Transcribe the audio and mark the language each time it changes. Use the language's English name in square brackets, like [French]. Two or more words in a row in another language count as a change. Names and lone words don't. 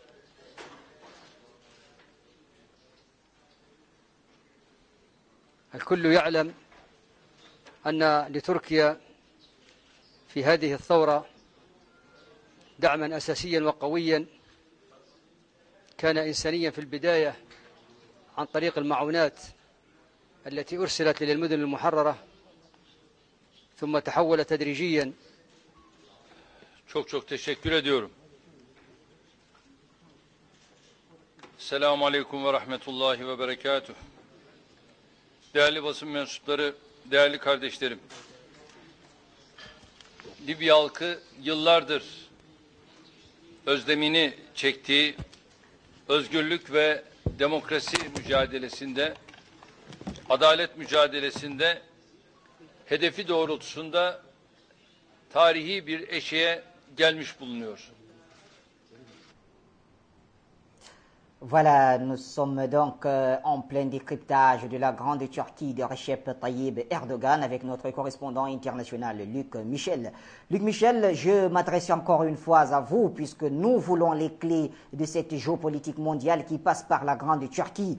[Arabic] الكل يعلم أن لتركيا في هذه الثورة دعما أساسيا وقويا كان إنسانيا في البداية عن طريق المعونات التي أرسلت للمدن المحررة ثم تحول تدريجيا. [Turkish] Çok teşekkür ediyorum. [Arabic] سلام عليكم ورحمة الله وبركاته. [Turkish] Değerli basın mensupları, değerli kardeşlerim. Libya halkı yıllardır özlemini çektiği özgürlük ve demokrasi mücadelesinde, adalet mücadelesinde hedefi doğrultusunda tarihi bir eşiğe gelmiş bulunuyor. [French] Voilà, nous sommes donc en plein décryptage de la grande Turquie de Recep Tayyip Erdogan avec notre correspondant international Luc Michel. Luc Michel, je m'adresse encore une fois à vous puisque nous voulons les clés de cette géopolitique mondiale qui passe par la grande Turquie.